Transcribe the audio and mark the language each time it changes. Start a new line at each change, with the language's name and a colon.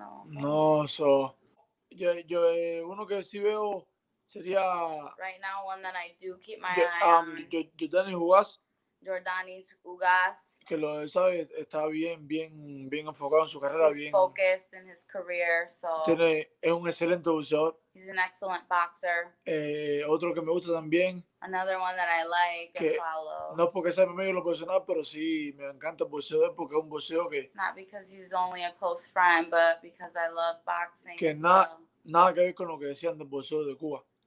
Spanish: No, so yo uno que sí veo sería.
English: Right now, one that I do keep my eye on.
Spanish: Jordani Ugas. Jordanis Ugas. Que lo sabe, está bien enfocado en su carrera,
English: He's focused in his career, so
Spanish: es un excelente boxeador.
English: He's an excellent boxer.
Spanish: Otro que me gusta también.
English: Another one that I like and follow.
Spanish: No porque sea mi amigo en lo personal, pero sí me encanta el boxeo porque es un boxeo que.
English: Not because he's only a close friend, but because I love boxing.
Spanish: Que nada que ver con lo que decían del boxeo de Cuba.